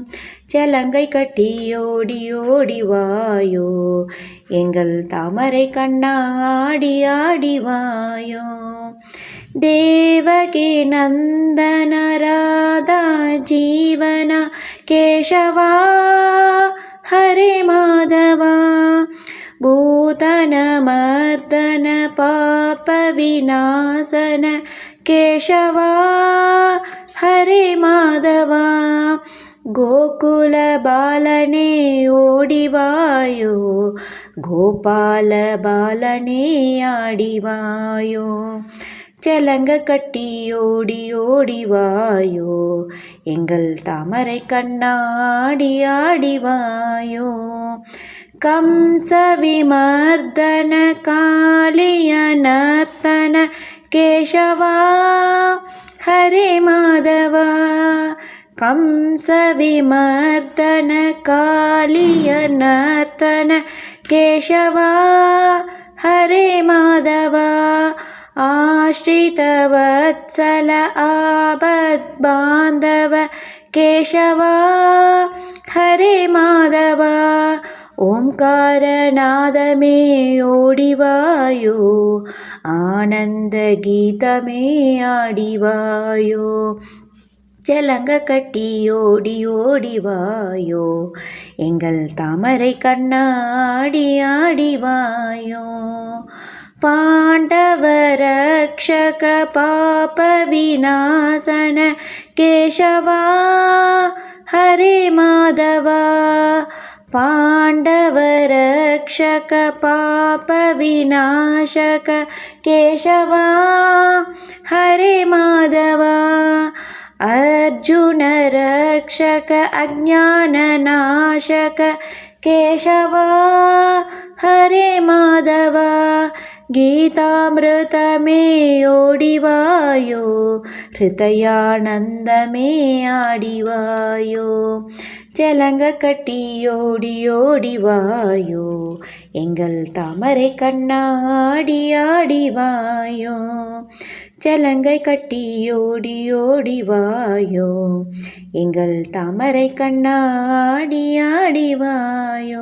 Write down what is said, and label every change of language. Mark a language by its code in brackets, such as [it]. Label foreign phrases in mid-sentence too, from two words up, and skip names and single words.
[ta] சலங்கை கட்டி ஓடி ஓடி வாயோ எங்கள் தாமரை கண்ணாடி ஆடி வாயோ. [sa] தேவகி நந்தன ராதா ஜீவன கேசவா ஹரே மாதவா. ಭೂತನ ಮರ್ದನ ಪಾಪ ವಿನಾಶನ ಕೇಶವ ಹರೇ ಮಾಧವ. [ta] கோகுல பாலனே ஓடிவாயோ கோபால பாலனே ஆடிவாயோ. சலங்க கட்டி ஓடி ஓடி வாயோ எங்கள் தாமரை கண்ணாடி ஆடி வாயோ. [sa] ಕಂಸ ವಿಮರ್ದನ ಕಾಳಿಯ ನರ್ತನ ಕೇಶವ ಹರೇ ಮಾಧವ. ಕಂಸ ವಿಮರ್ದನ ಕಾಳಿಯ ನರ್ತನ ಕೇಶವ ಹರೇ ಮಾಧವ. ಆಶ್ರಿತ ವತ್ಸಲ ಆಪದ್ ಬಾಂಧವ ಕೇಶವ ಹರೇ ಮಾಧವ. [ta] ஓங்காரநாதமே ஓடிவாயோ ஆனந்த கீதமே ஆடிவாயோ. சலங்க கட்டி ஓடி ஓடி வாயோ எங்கள் தாமரை கண்ணாடி ஆடி வாயோ. [sa] ಪಾಂಡವ ರಕ್ಷಕ ಪಾಪ ವಿನಾಶನ ಕೇಶವ ಹರೇ ಮಾಧವ. ಪಾಂಡವ ರಕ್ಷಕ ಪಾಪ ವಿನಾಶಕ ಕೇಶವ ಹರೇ ಮಾಧವ. ಅರ್ಜುನ ರಕ್ಷಕ ಅಜ್ಞಾನ ನಾಶಕ ಕೇಶವ ಹರೇ ಮಾಧವ. [ta] கீதாம்ருதமே ஓடிவாயோ ஹ்ருதயானந்தமே ஆடிவாயோ. சலங்க கட்டி ஓடி ஓடி வாயோ எங்கள் தாமரை கண்ணாடி ஆடி வாயோ. சலங்கை கட்டி ஓடி ஓடி வாயோ எங்கள் தாமரை கண்ணாடி ஆடி வாயோ.